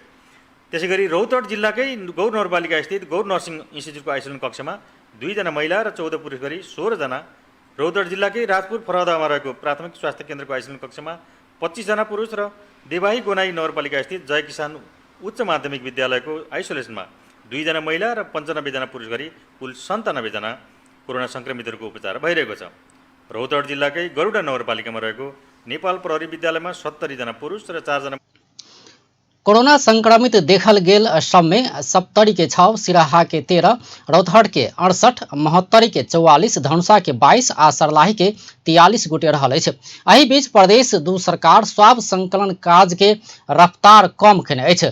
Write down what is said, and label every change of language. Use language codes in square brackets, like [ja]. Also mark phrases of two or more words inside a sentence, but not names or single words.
[ne] त्यसैगरी रौतहट जिल्लाकै गौर नगरपालिका स्थित गौर नर्सिङ इन्स्टिच्युटको आइसोलेसन कक्षमा 2 जना महिला र 14 पुरुष गरी 16 जना, रौतहट जिल्लाकै राजपुर फरदामा रहेको प्राथमिक स्वास्थ्य केन्द्रको आइसोलेसन कक्षमा 25 जना पुरुष र देवाही गोनाई नगरपालिका स्थित जय किसान उच्च माध्यमिक विद्यालयको आइसोलेसनमा 2 जना महिला र 95 जना पुरुष गरी कुल 97 जना कोरोना सङ्क्रमितहरूको उपचार भइरहेको छ। रौतहट जिल्लाकै गरुडा नगरपालिकामा रहेको नेपाल प्रहरी विद्यालयमा 70 जना पुरुष र 4 जना [mai] कोरोना संक्रमित देखल गेल सब में सप्तरी के 6, सिराहा के 13, रौतहट के 68, महोत्तरी के 44, धनुषा के 22 आ सर्लाही के 43 गोटे रहल अछि। एहि बीच प्रदेश दू सरकार स्वाब संकलन काज के रफ्तार कम केने अछि।